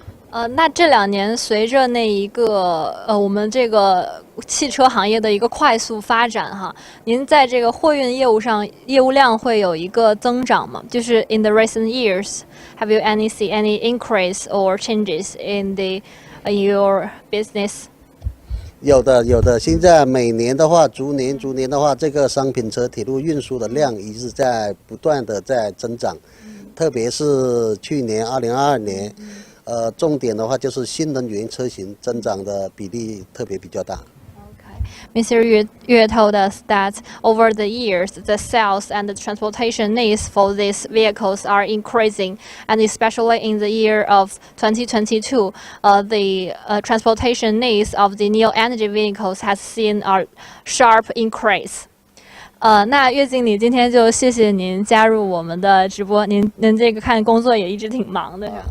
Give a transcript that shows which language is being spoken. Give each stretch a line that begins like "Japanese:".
Chinese: 那这2年随着那一个我们这个汽车行业的一个快速发展哈，您在这个货运业务上业务量会有一个增长吗？就是
English: in the recent years, have you see any increase or changes in your business?
Chinese: 有的。现在每年的话，逐年的话，这个商品车铁路运输的量一直在不断的在增长，特别是去年2022年。重点的话就是新能源车型增长的比例特别比较大。
English: Mr. Yue told us that over the years, the sales and the transportation needs for these vehicles are increasing, and especially in the year of 2022, the transportation needs of the new energy vehicles has seen a sharp increase.
Chinese: 那岳经理今天就谢谢您加入我们的直播，您这个看工作也一直挺忙的。